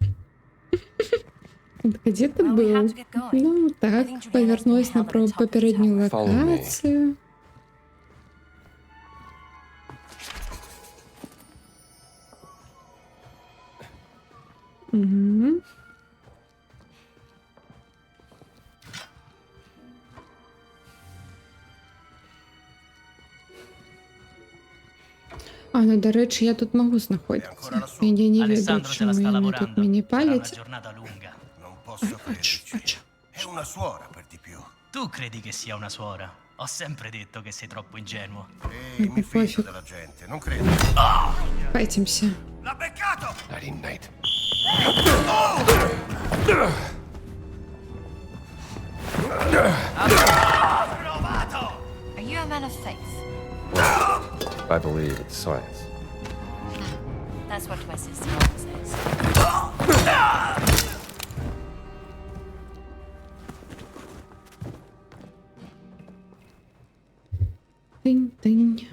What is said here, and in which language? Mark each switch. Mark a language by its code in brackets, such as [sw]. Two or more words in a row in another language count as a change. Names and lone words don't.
[uk] Так, а де ти [en] Well, we [uk] був? [en] have to get going. [uk] Ну, [en] I [uk] так, [en] think Juliana's [uk] повернулась [en] been [uk] на [en] held at the top of the [uk] попередню [en] tower. Follow me. [uk] локацію. Угу. А, ну, до речі, я тут можу знаходитися. Я не веду, [it] Alessandro te la [uk] чому [it] sta [uk] вони [it] lavorando. [uk] тут мені [it] Sarà una [uk] палять. [it] giornata lunga. Non posso crederci. È una suora per di più. Tu credi che sia una suora? Ho sempre detto che sei troppo ingenuo. Ehi, mi fido della gente, non credi? [uk] Файтимся. [it] L'ha beccato! [en] Nighty night. Are you a man of faith? I believe it's science. That's what my sister always says. Тинь-тинь.